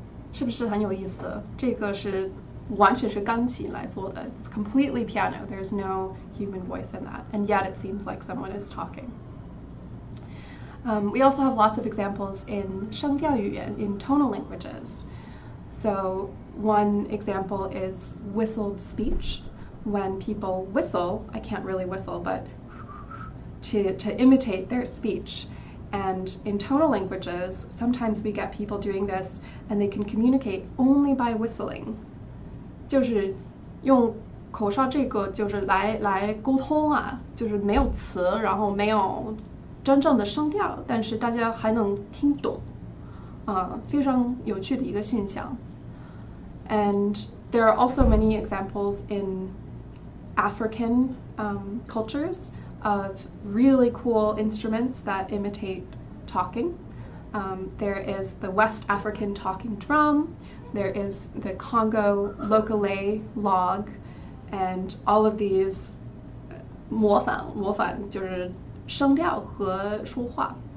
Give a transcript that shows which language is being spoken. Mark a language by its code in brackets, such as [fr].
[zh] 是不是很有意思？这个是完全是钢琴来做的。 [en] It's completely piano. There's no human voice in that, and yet it seems like someone is talking. We also have lots of examples in [zh] 声调语言, [en] in tonal languages. So one example is whistled speech. When people whistle, I can't really whistle, but to imitate their speech. And in tonal languages, sometimes we get people doing this, and they can communicate only by whistling. [zh] 就是用口哨这个就是来沟通啊，就是没有词，然后没有真正的声调，但是大家还能听懂。非常有趣的一个现象。 [en] And there are also many examples in African cultures of really cool instruments that imitate talking. There is the West African talking drum, there is the Congo lokale log, and all of these [zh] 模仿就是声调和说话。